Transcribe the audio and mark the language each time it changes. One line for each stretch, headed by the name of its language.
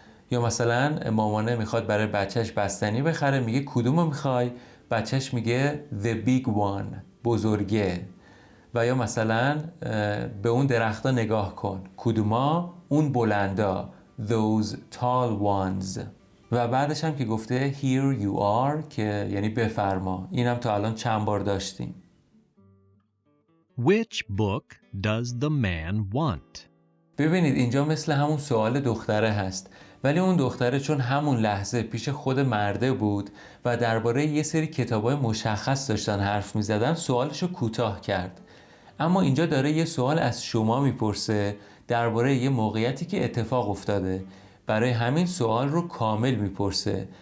Persian: یا مثلا مامانه میخواد برای بچهش بستنی بخره، میگه کدومو میخوای؟ بچهش میگه
English: the big one
Persian: بزرگه. و یا مثلا به اون درختا نگاه کن، کدوما؟ اون بلندا
English: those tall ones.
Persian: و بعدش هم که گفته
English: here you are
Persian: که یعنی بفرما، اینم تا الان چند بار داشتیم.
English: Which book does the man want?
Persian: ببینید اینجا مثل همون سوال دختره هست، ولی اون دختره چون همون لحظه پیش خود مرده بود و درباره یه سری کتابای مشخص داشتن حرف می زدن، سوالشو کوتاه کرد. اما اینجا داره یه سوال از شما میپرسه درباره یه موقعیتی که اتفاق افتاده، برای همین سوال رو کامل میپرسه.